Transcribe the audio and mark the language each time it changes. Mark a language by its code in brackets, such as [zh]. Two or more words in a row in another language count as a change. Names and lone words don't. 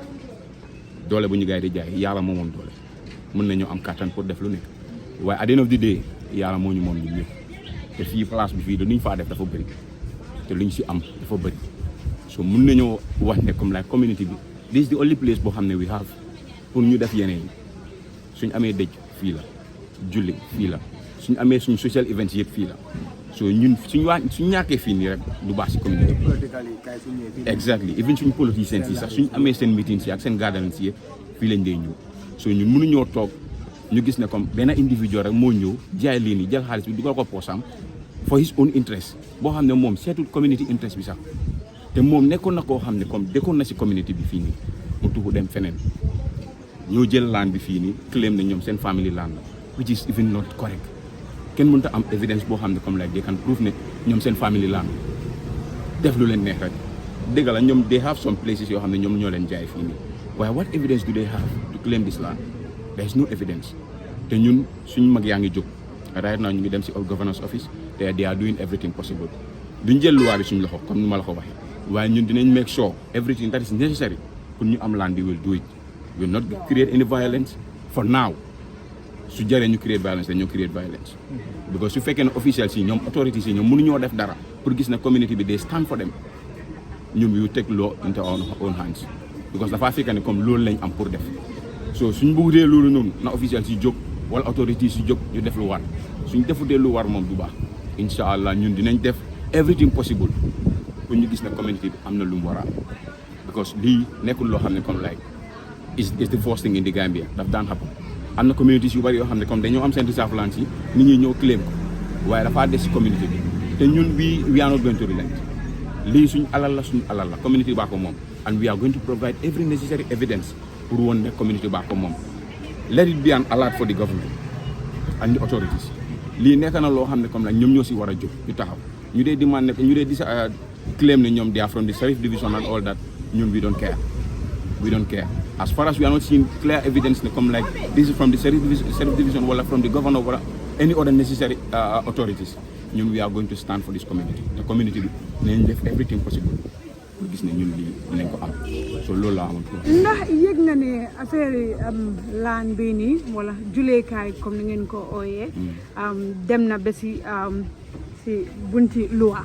[wo] doole bu ñu gaay di jaay yàlla moo moom doole mën nañoo am kattan pour def lu nekk waaye [en] at the end of the day [wo] yàlla moo ñu moom ñun ñëpp te fii place bi fii dañuy faa def dafa bëri te luñ si am dafa bëri so mën nañoo wax ne [fr] comme la communauté [wo] bi [en] this is the only place [wo] boo xam ne [en] we have [wo] pour ñu def yeneen yi suñ amee dëj fii la julli fii la suñ amee suñ [en] social events [wo] yëpp fii la so ñun suñ ñàkkee fii nii rek du baax si communauté bi [en] exactly even [wo] suñ politiciens yi sax suñ amee seen meetings yi ak seen gatherings yi fii lañ dee ñëw so ñun mënuñoo toog ñu gis ne comme benn individual rek moo ñëw jaay lii nii jël xaalis bi dugal ko poosam [en] for his own interest [wo] boo xam ne moom seetul [en] community interest [wo] bi sax te moom nekkoon na koo xam ne comme dëkkoon na si community bi fii nii mu tuxu dem feneen ñoo jël land bi fii nii claim ne ñoom seen [en] family land [wo] la [en] which is even not correct [wo] kenn mënut a am evidence boo xam ne comme like they can prove ne ñoom seen [en] family land [wo] def lu leen neex rek dëgg la ñoom [en] they have some places [wo] yoo xam ne ñoom ñoo leen jaay fii nii waaye [en] what evidence do they have to claim this land there is no evidence [wo] te ñun suñu mag yaa ngi jóg [en] right now [wo] ñu ngi dem si [en] governor's office [wo] te [en] they are doing everything possible [wo] duñ jël loi bi suñu loxo comme ni ma la ko waxee waaye ñun dinañ [en] make sure everything that is necessary [wo] pour ñu am land bi [en] will do it will not create any violence for now [wo] su jaree ñu [en] create violence [wo] dañoo [en] create violence because [wo] su fekkee ne officials yi ñoom authorities yi ñoom mënuñoo def dara pour gis ne community bi [en] they stand for them [wo] ñun [en] we take law into our own hands because [wo] dafaa fekk ne comme loolu lañ am pour def so suñ bëggee loolu noonu na officials yi jóg wala authorities yi jóg ñu def lu war suñ defutee lu war moom du baax incha allah ñun dinañ def [en] everything possible [wo] pour ñu gis ne community bi am na lu mu war a am because lii nekkul loo xam ne comme [en] like is the first thing in the Gambia [wo] daf daan happen am na communities yu bari yoo xam ne comme dañoo am seen [en] reserve land [wo] yi nit ñi ñëw claim ko waaye dafaa des si community bi te ñun [en] we are not going to relent [wo] lii suñ alal la community baa ko moom [en] and we are going to provide every necessary evidence [wo] pour woon ne community baa ko moom [en] let it be an alert for the government and the authorities [wo] lii nekk na loo xam ne comme nag ñoom ñoo si war a jóg ñu taxaw ñu dee demand ne ñu dee di claim ne ñoom [en] they are from the Sheriff Division and all that [wo] ñun [en] we don't care as far as we are not seeing clear evidence [wo] ne comme [en] like this is from the Sheriff Division [wo] wala [en] from the governor [wo] wala [en] any other necessary authorities [wo] ñun [en] we are going to stand for this community the community [wo] bi nañ def [en] everything possible [wo] pour gis ne ñun lii dinañ ko am so loolu laa amoon ndax yëg nga ne affaire yi laan bii nii wala juleekaay comme ni ngeen ko ooyee dem na ba si bunti loi